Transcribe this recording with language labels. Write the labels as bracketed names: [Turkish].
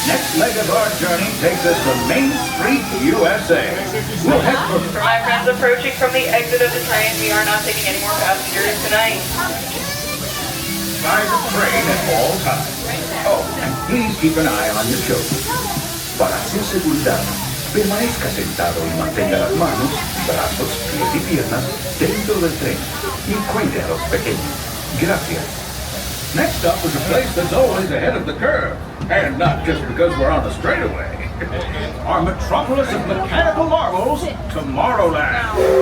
[English] Next leg of our journey takes us to Main Street, U.S.A. We'll head for... My friends approaching from the exit of the train, we are not taking any more passengers tonight. By the train at all times. Oh, and please keep an eye on your children. [Spanish] Para su seguridad, permanezca sentado y mantenga las manos, brazos, pies y piernas dentro del tren y cuide a los pequeños. Gracias. [English] Next up is a place that's always ahead of the curve. And not just because we're on the straightaway. Our metropolis of mechanical marvels, Tomorrowland.